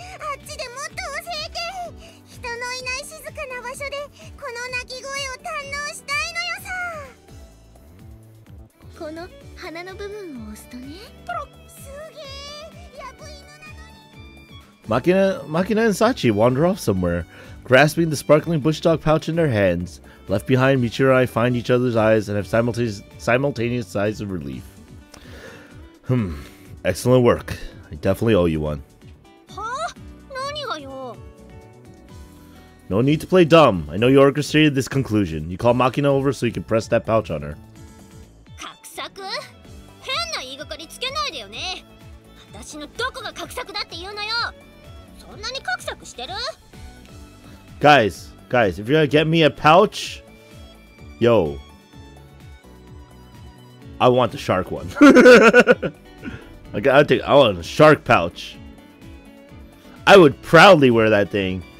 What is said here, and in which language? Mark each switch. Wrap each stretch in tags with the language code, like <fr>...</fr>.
<ja>あっちでもっと教えて。人のいない静かな場所でこの鳴き声を堪能したいのよさ。この鼻の部分を押すとね。すげえ、ヤブ犬なのに。</ja> <en>Makina and Sachi wander off somewhere, grasping the sparkling bush dog pouch in their hands. Left behind, Michiru and I find each other's eyes and have simultaneous sighs of relief. Excellent work. I definitely owe you one.</en> <ja>Huh? 何がよ?</ja> <en>No need to play dumb. I know you orchestrated this conclusion. You call Makina over so you can press that pouch on her.</en> <ja>画策？変な言いがかりつけないでよね。私のどこが画策だって言うのよ。そんなに画策してる？</ja> <en>Guys, if you're gonna get me a pouch, yo, I want the shark one. I want a shark pouch. I would proudly wear that thing.</en>